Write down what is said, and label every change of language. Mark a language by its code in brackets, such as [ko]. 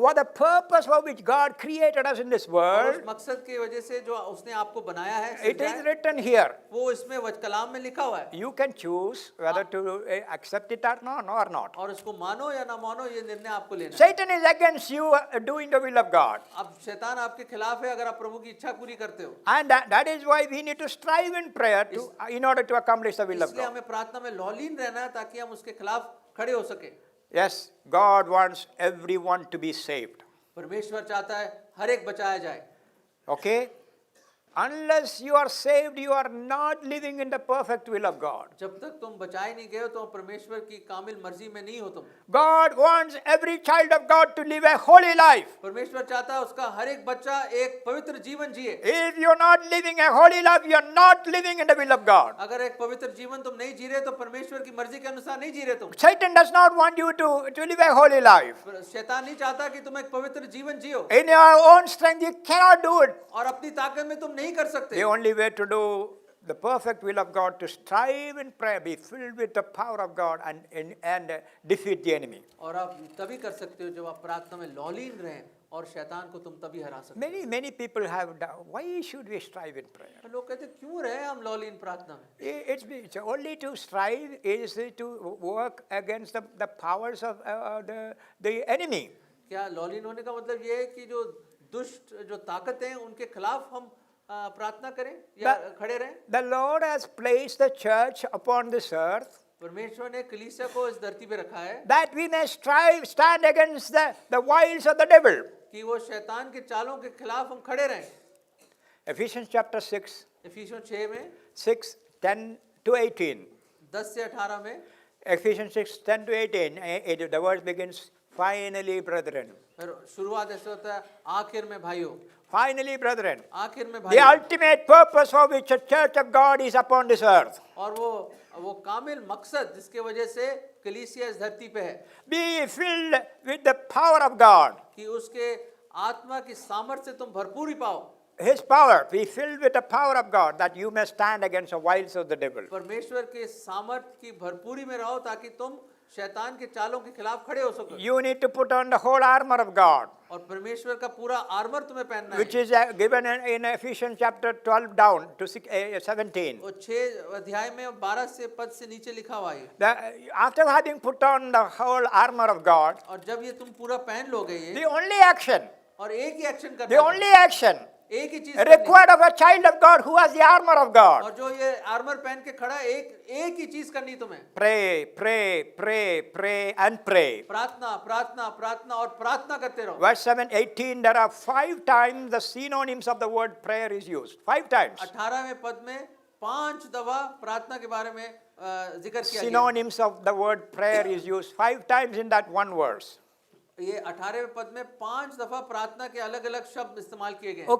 [en] what the purpose for which God created us in this [hi] और [en] world. [hi] उस मकसद की वजह से जो उसने आपको बनाया है [en] It is [hi] सृजा है, [en] written here. [hi] वो इसमें कलाम में लिखा हुआ है [en] You can choose whether to accept it or not. [hi] और उसको मानो या ना मानो ये निर्णय आपको लेना है। [en] Satan is against you doing the will of God. [hi] अब शैतान आपके खिलाफ है अगर आप प्रभु की इच्छा पूरी करते हो। [en] And that is why we need to strive in prayer in order to accomplish the will of [hi] इसलिए [en] God. [hi] हमें प्रार्थना में लौलीन रहना है ताकि हम उसके खिलाफ खड़े हो सके। [en] Yes, God wants everyone to be saved. [hi] परमेश्वर चाहता है हर एक बचाया जाए। [en] Okay? Unless you are saved, you are not living in the perfect will of God. [hi] जब तक तुम बचाए नहीं गए हो तो परमेश्वर की कामिल मर्जी में नहीं हो तुम। [en] God wants every child of God to live a holy life. [hi] परमेश्वर चाहता है उसका हर एक बच्चा एक पवित्र जीवन जिए। [en] If you are not living a holy life, you are not living in the will of God. [hi] अगर एक पवित्र जीवन तुम नहीं जी रहे तो परमेश्वर की मर्जी के अनुसार नहीं जी रहे तुम। [en] Satan does not want you to live a holy life. [hi] शैतान नहीं चाहता कि तुम एक पवित्र जीवन जियो [en] In your own strength, you cannot do it. [hi] और अपनी ताकत में तुम नहीं कर सकते। [en] The only way to do the perfect will of God to strive in prayer, be filled with the power of God and defeat the enemy. [hi] और आप तभी कर सकते हो जब आप प्रार्थना में लौलीन रहें और शैतान को तुम तभी हरा सकते [en] Many people have doubt. Why should we strive in prayer? [hi] हो। लोग कहते क्यों रहे हम लौलीन प्रार्थना में? [en] It's only to strive is to work against the powers of the enemy. [hi] क्या लौलीन होने का मतलब ये है कि जो दुष्ट जो ताकतें हैं उनके खिलाफ हम प्रार्थना करें या खड़े रहें? [en] The Lord has placed the church upon this earth [hi] परमेश्वर ने कलीसिया को इस धरती पे रखा है [en] that we may stand against the wiles of the devil. [hi] कि वो शैतान के चालों के खिलाफ हम खड़े रहें। [en] Ephesians chapter 6, [hi] इफिसियों 6 में [en] 6, 10 to 18. [hi] 10 से 18 में [en] Ephesians 6, 10 to 18, the verse begins, finally, brethren. [hi] फिर शुरुआत ऐसे होता है आखिर में भाइयों। [en] Finally, brethren. [hi] आखिर में [en] The [hi] भाइयों [en] ultimate purpose for which the church of God is upon this earth. [hi] और वो कामिल मकसद जिसके वजह से कलीसिया इस धरती पे है [en] Be filled with the power of God. [hi] कि उसके आत्मा की सामर्थ्य से तुम भरपूरी पाओ। [en] His power. Be filled with the power of God that you may stand against the wiles of the devil. [hi] परमेश्वर के सामर्थ्य की भरपूरी में रहो ताकि तुम शैतान के चालों के खिलाफ खड़े हो सको। [en] You need to put on the whole armor of God, [hi] और परमेश्वर का पूरा आर्मर तुम्हें पहनना [en] which [hi] है। [en] is given in Ephesians chapter 12 down to 17. [hi] वो 6 अध्याय में 12 से पद से नीचे लिखा हुआ है। [en] After having put on the whole armor of God, [hi] और जब ये तुम पूरा पहन लोगे ये [en] the only action [hi] और एक ही एक्शन [en] The [hi] करना [en] only action [hi] एक ही चीज करनी। [en] required of a child of God who has the armor of God. [hi] और जो ये आर्मर पहन के खड़ा है, एक ही चीज करनी तुम्हें। [en] Pray, pray, pray, pray, and pray. [hi] प्रार्थना प्रार्थना प्रार्थना और प्रार्थना करते रहो। [en] Verse 7:18, there are 5 times the synonyms of the word prayer is used. 5 times. [hi] 18वें पद में 5 दफा प्रार्थना के बारे में जिक्र किया गया। [en] Synonyms of the word prayer is used 5 times in that one verse. [hi] ये 18वें पद में 5 दफा प्रार्थना के अलग अलग शब्द इस्तेमाल किए गए हैं।